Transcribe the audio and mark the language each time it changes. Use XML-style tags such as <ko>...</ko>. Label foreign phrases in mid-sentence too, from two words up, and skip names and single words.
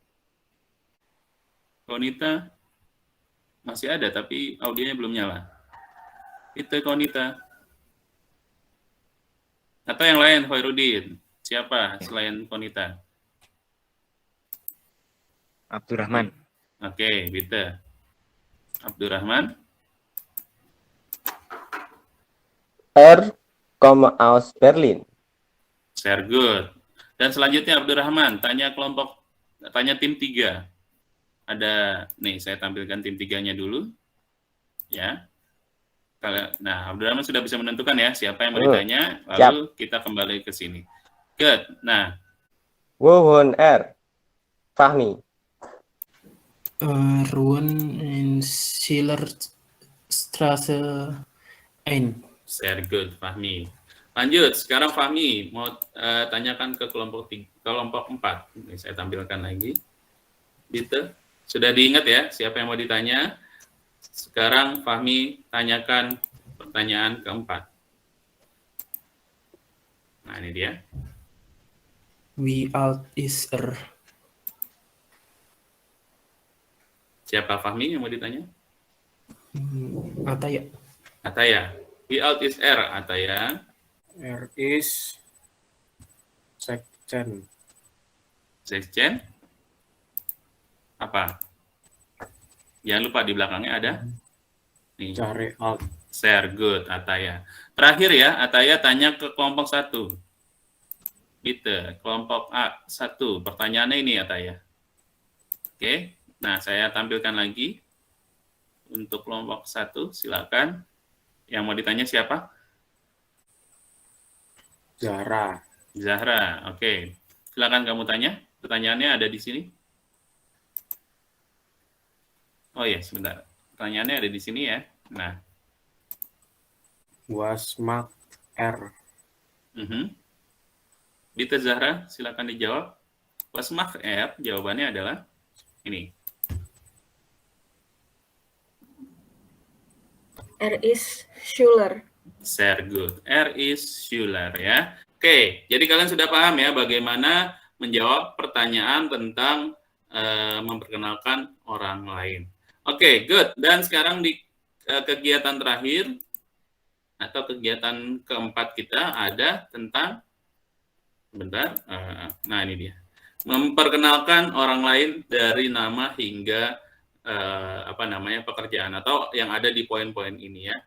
<id>Konita, masih ada, tapi audionya belum nyala. Itu Konita. Atau yang lain, Hoirudin. Siapa selain Konita? Abdurrahman. Oke, Bita. Abdurrahman.</id> <de>Komme aus Berlin.</de> <en>Sehr good.</en> <id>Dan selanjutnya Abdurrahman, tanya tim 3. Ada, nih saya tampilkan tim 3-nya dulu. Ya. Nah, Abdurrahman sudah bisa menentukan ya siapa yang mau ditanya, lalu kita kembali ke sini. Good. Nah.</id> <de>Wo wohnt Fahmi. Ruhen in Schillerstraße 1.</de> <en>Very good, Fahmi.</en> <id>Lanjut, sekarang Fahmi mau tanyakan ke kelompok 4. Ini saya tampilkan lagi. Gitu. Sudah diingat ya siapa yang mau ditanya? Sekarang Fahmi tanyakan pertanyaan keempat. Nah, ini dia.</id> <de>Wie alt ist</de> <id>Siapa Fahmi yang mau ditanya? Ataya. Ataya.</id> <de>Wie alt ist Ataya? Is 16. 16?</de> <id>Apa? Jangan lupa di belakangnya ada. Nih.</id> <de>Jahre alt.</de> <en>Sehr good, Ataya.</en> <id>Terakhir ya, Ataya tanya ke kelompok 1. Gitu, kelompok A1. Pertanyaannya ini, Ataya. Oke, nah saya tampilkan lagi. Untuk kelompok 1, silakan. Yang mau ditanya siapa? Zahra. Zahra, oke. Silakan kamu tanya. Pertanyaannya ada di sini. Oh ya, sebentar. Pertanyaannya ada di sini ya. Nah.</id> <de>Was macht</de> <id>Bitte Zahra, silakan dijawab.</id> <de>Was macht</de> <id>jawabannya adalah ini.</id> <de>Is Schuler. Sehr good. Is Schuler ya. Oke, jadi kalian sudah paham ya bagaimana menjawab pertanyaan tentang memperkenalkan orang lain.</de> <en>Oke, good.</en> <id>Dan sekarang di kegiatan terakhir, atau kegiatan keempat kita ada tentang, nah ini dia, memperkenalkan orang lain dari nama hingga pekerjaan atau yang ada di poin-poin ini ya.</id>